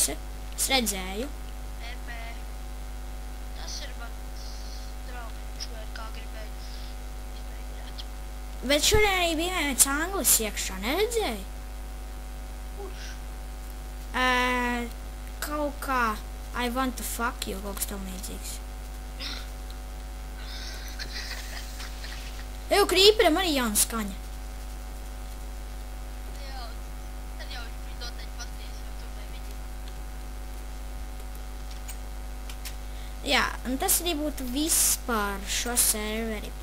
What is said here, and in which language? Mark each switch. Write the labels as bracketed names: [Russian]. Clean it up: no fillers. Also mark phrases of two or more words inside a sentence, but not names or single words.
[Latvian] Es redzēju. Bet šodien arī bija viens anglis iekšā, neredzēji? Kurš? Kaut kā [English] I want to fuck you, [Latvian] kaut kas tam līdzīgs. Jau Creeperam arī jauna skaņa. Jā, tad jau viņš noteikti patīs, jo tur vai viņi. Jā, un tas arī būtu viss par šo serveri.